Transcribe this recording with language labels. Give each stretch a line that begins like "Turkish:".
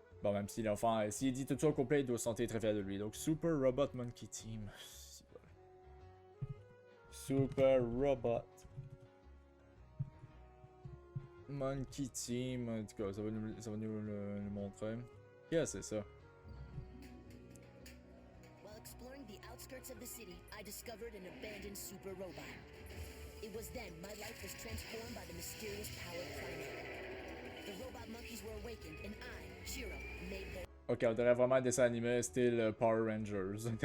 French: Bon, même si l'enfant, s'il dit tout ça au complet, il doit se sentir très fier de lui. Donc, Super Robot Monkey Team. Si bol. Super Robot Monkey Team. En tout cas, ça va nous le montrer. Qu'est-ce que c'est ça?
English: While exploring the outskirts of the city, I discovered an abandoned super robot. It was then my life was transformed by the mysterious power Primeape. The robot monkeys were awakened, and I, Shiro, made their...
French: Ok, on dirait vraiment un dessin animé style Power Rangers.